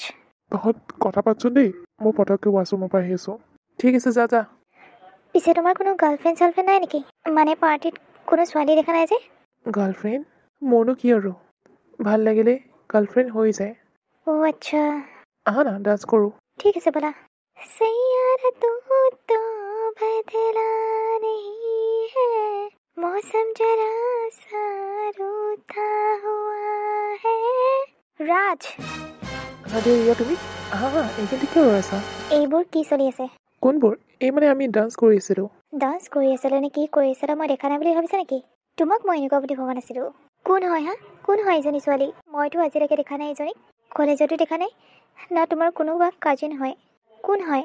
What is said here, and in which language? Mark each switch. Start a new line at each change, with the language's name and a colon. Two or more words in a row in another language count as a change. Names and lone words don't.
Assamese: তহঁত কথা পাতচোন দেই। মই পটককৈ ৱাছৰুমৰ পৰা আহি আছোঁ। ঠিক আছে, যা। পিছে তোমাৰ কোনো গাৰ্লফ্ৰেণ্ড নাই নেকি? মানে পাৰ্টিত কোনো ছোৱালী দেখা নাই যে? গাৰ্লফ্ৰেণ্ড? মোৰনো কি আৰু, ভাল লাগিলে গাৰ্লফ্ৰেণ্ড হৈ যায়। আচ্ছা। আহা না, ডান্স কৰোঁ। ঠিক আছে ব'লা।
Hindi: सैयारा तू तो बदला नहीं है, मौसम जरा सा रूठा हुआ है।
Assamese: ৰাজ, ৰিয়া তুমি আহা, এইখিনি কিয় ৰৈ আছা? এইবোৰ কি চলি আছে? কোনবোৰ এই মানে আমি ডান্স কৰি আছিলোঁ ডান্স কৰি আছিলে নে কি কৰি আছিলে মই দেখা নাই বুলি ভাবিছা নেকি তোমাক মই এনেকুৱা বুলি ভবা নাছিলোঁ কোন হয় হা কোন হয় এজনী ছোৱালী মইতো আজিলৈকে দেখা নাই এজনীক কলেজতো দেখা নাই না তোমাৰ কোনোবা কাজিন হয় কোন হয়